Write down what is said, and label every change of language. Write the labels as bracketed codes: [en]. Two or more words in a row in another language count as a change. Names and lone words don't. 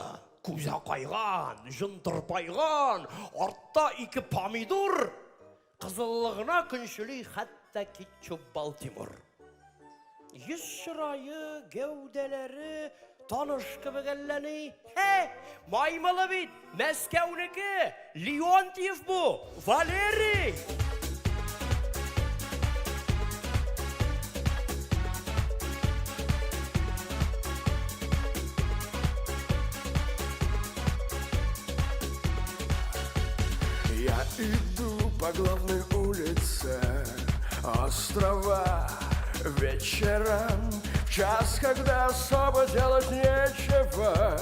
[tt] Күзе кайган, җын тырпайган, артта 2 помидор, кызыллыгына көнчели хәтта кетчуп Балтимор. Йөз чырае, гәүдәләре таныш кебек әлләни. Маймылы бит, Мәскәүнеке, Леонтьев бу, Валерий. [ru] Я иду по главной улице острова вечером, в час, когда особо делать нечего.